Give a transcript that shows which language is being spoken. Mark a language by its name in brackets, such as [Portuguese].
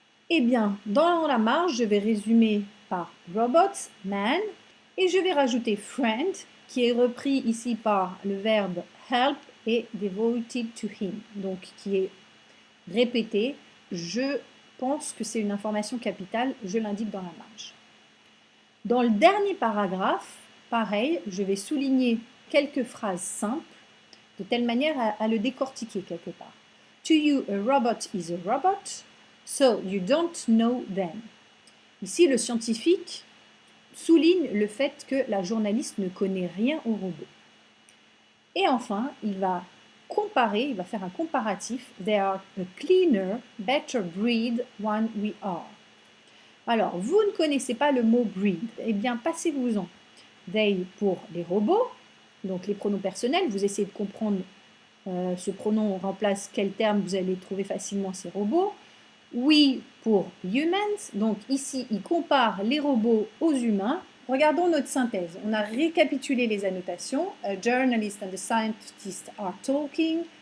[French] Eh bien, dans la marge, je vais résumer par robots, man, et je vais rajouter friend, qui est repris ici par le verbe help et [English] devoted to him, [French] donc qui est répété. Je pense que c'est une information capitale, je l'indique dans la marge. Dans le dernier paragraphe, pareil, je vais souligner quelques phrases simples, de telle manière à le décortiquer quelque part. [English] To you, a robot is a robot, so you don't know them. [French] Ici, le scientifique souligne le fait que la journaliste ne connaît rien au robot. Et enfin, il va comparer, il va faire un comparatif. [English] They are a cleaner, better breed than we are. [French] Alors, vous ne connaissez pas le mot breed. Eh bien, passez-vous-en. They pour les robots, donc les pronoms personnels, vous essayez de comprendre ce pronom remplace quel terme, vous allez trouver facilement ces robots. We pour humans, donc ici il compare les robots aux humains. Regardons notre synthèse. On a récapitulé les annotations. [English] A journalist and a scientist are talking.